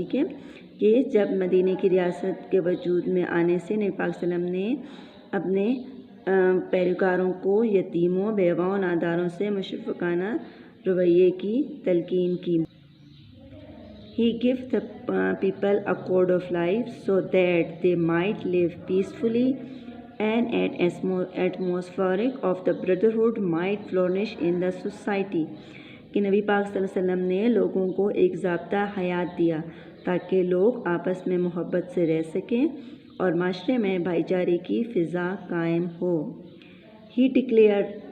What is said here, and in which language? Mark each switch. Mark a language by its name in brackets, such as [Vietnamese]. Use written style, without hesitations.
[Urdu] ٹھیک ہے, کہ جب مدینے کی ریاست کے وجود میں آنے سے نبی پاک صلی اللہ علیہ وسلم نے اپنے پیروکاروں کو یتیموں, بیواؤں, ناداروں سے مشفقانہ رویے کی تلقین کی. [English] He gave the people a code of life so that they might live peacefully and an atmosphere of the brotherhood might flourish in the society. [Urdu] کہ نبی پاک صلی اللہ علیہ وسلم نے لوگوں کو ایک ضابطہ حیات دیا تاکہ لوگ آپس میں محبت سے رہ سکیں اور معاشرے میں بھائی چارے کی فضا قائم ہو. [English] He declared